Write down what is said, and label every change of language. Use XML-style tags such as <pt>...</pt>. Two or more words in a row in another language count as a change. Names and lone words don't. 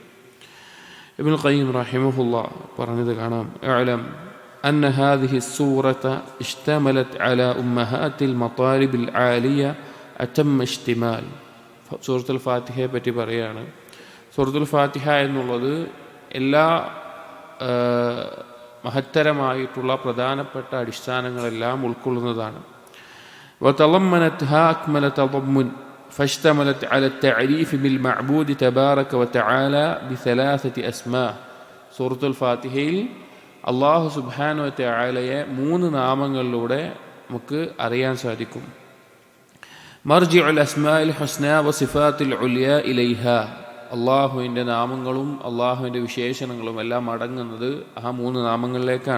<ar>ابن القيم رحمه الله</ar> <ml>പറഞ്ഞത് കാണാം:</ml> <ar>اعلم أن هذه السورة اشتملت على أمهات المطالب العالية أتم اشتمال.</ar> <ml>സൂറത്തുൽ ഫാത്തിഹയെ പറ്റി പറയുകയാണ്. സൂറത്തുൽ ഫാത്തിഹ എന്നുള്ളത് എല്ലാ മഹത്തരമായിട്ടുള്ള പ്രധാനപ്പെട്ട അടിസ്ഥാനങ്ങളെല്ലാം ഉൾക്കൊള്ളുന്നതാണ്.</ml> <ar>وتضمنتها أكمل تضمن فاشتملت على التعريف بالمعبود تبارك وتعالى ب3 أسماء.</ar> <ml>സൂറത്തുൽ ഫാത്തിഹയിൽ അല്ലാഹു</ml> <ar>سبحانه وتعالى</ar> <ml>3 നാമങ്ങളിലൂടെ നമുക്ക് അറിയാൻ സാധിക്കും.</ml> <ar>مرجع الأسماء الحسنى والصفات العليا إليه.</ar> <ml>അല്ലാഹുവിൻ്റെ നാമങ്ങളും അല്ലാഹുവിൻ്റെ വിശേഷണങ്ങളും എല്ലാം അടങ്ങുന്നത് ആ 3 നാമങ്ങളിലേക്കാണ്.</ml>